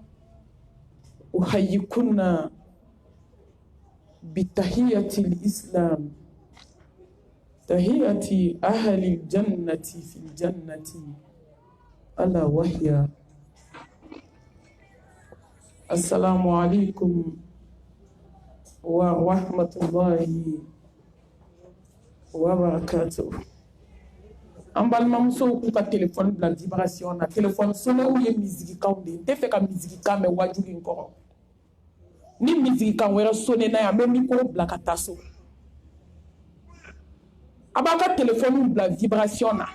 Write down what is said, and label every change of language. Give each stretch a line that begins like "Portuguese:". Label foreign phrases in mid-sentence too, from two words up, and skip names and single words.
Arabic: أحييكن بتحية الإسلام، تحية أهل الجنة في الجنة، ألا وهي السلام عليكم ورحمة الله وبركاته.
Bambara: An balimamusow k'u ka telefɔni bila vibration na. Telefɔni sonnew ye misigikanw de ye. N tɛ fɛ ka misigikan mɛn wajuli in kɔrɔ. Ni misigikan wɛrɛ sonne na yan, n bɛ mikoro bila ka taa so. A b'a ka telefɔniw bila vibration na.